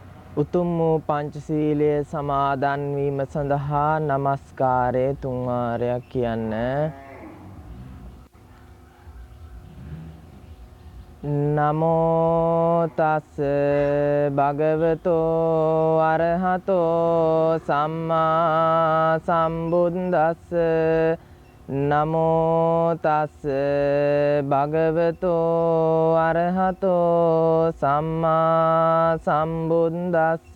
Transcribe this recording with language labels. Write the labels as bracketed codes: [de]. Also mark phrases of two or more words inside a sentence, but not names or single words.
[si] උතුම් වූ පංචශීලය සමාදන් වීම සඳහා নমස්කාරය තුන් වාරයක් කියන්න. [pi] නමෝ තස් භගවතෝ අරහතෝ සම්මා සම්බුද්දස්ස. නමෝ තස් භගවතෝ අරහතෝ සම්මා සම්බුද්දස්ස.